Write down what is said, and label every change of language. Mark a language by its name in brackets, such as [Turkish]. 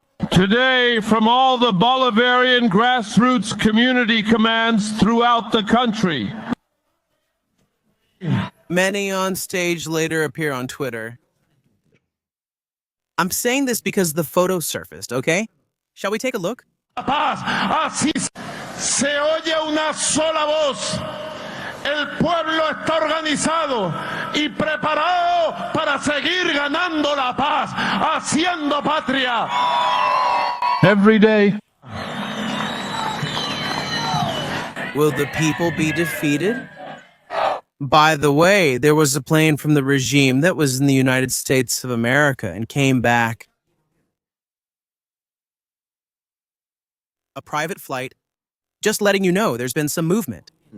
[English] Today, from all the Bolivarian grassroots community commands throughout the country. Many on stage later appear on Twitter. I'm saying this because the photo surfaced, okay? Shall we take a look? [Spanish] Paz, así se oye una sola voz. El pueblo está organizado y preparado para seguir ganando la paz, haciendo patria. [English] Every day. Will the people be defeated? By the way, there was a plane from the regime that was in the United States of America and came back. A private flight. Just letting you know there's been some movement.